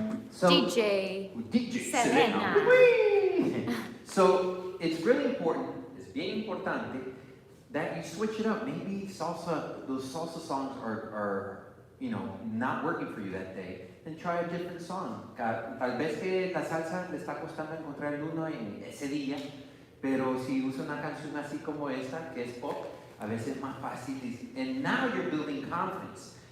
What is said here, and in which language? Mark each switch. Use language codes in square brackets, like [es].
[en] So, DJ DJ Serena. Serena. So it's really important, it's [es] bien importante, [en] that you switch it up. Maybe those salsa songs are not working for you that day. Then try a different song. [es] Tal vez que la salsa le está costando encontrar el uno en ese día, pero si usa una canción así como esta, que es pop, a veces es más fácil. [en] And now you're building confidence.